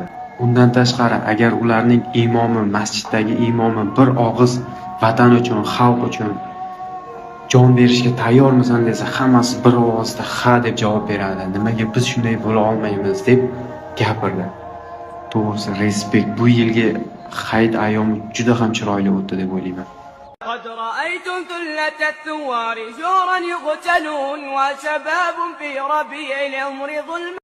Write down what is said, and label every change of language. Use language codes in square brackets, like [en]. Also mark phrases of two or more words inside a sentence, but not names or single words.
[uz] Undan tashqari, agar ularning imomi, masjiddagi imomi bir og'iz vatan uchun, xalq uchun jon berishga tayyormisan desa, hammasi bir ovozda ha deb javob beradi. Nimaga biz shunday bo'la olmaymiz deb gapirdi. To'g'risi, respekt. Bu yilgi Hayit ayyomi juda ham chiroyli o'tdi deb o'ylayman. [ar] قد رأيتم ثلة الثوار جورا يقتلون وشباب في ربيع العمر ظلم